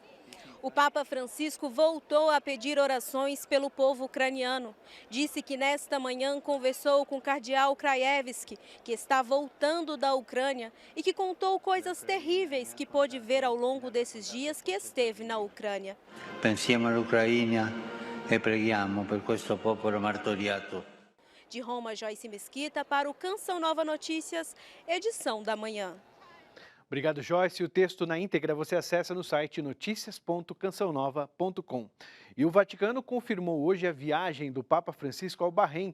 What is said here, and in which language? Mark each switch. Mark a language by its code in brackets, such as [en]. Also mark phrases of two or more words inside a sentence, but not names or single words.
[pt] O Papa Francisco voltou a pedir orações pelo povo ucraniano. Disse que nesta manhã conversou com o cardeal Krajewski, que está voltando da Ucrânia, e que contou coisas terríveis que pôde ver ao longo desses dias que esteve na Ucrânia. [it] Pensiamo all'Ucraina e preghiamo per questo popolo martoriato. [pt] De Roma, Joyce Mesquita para o Canção Nova Notícias, edição da manhã. Obrigado, Joyce. O texto na íntegra você acessa no site noticias.cançãonova.com. E o Vaticano confirmou hoje a viagem do Papa Francisco ao Bahrein.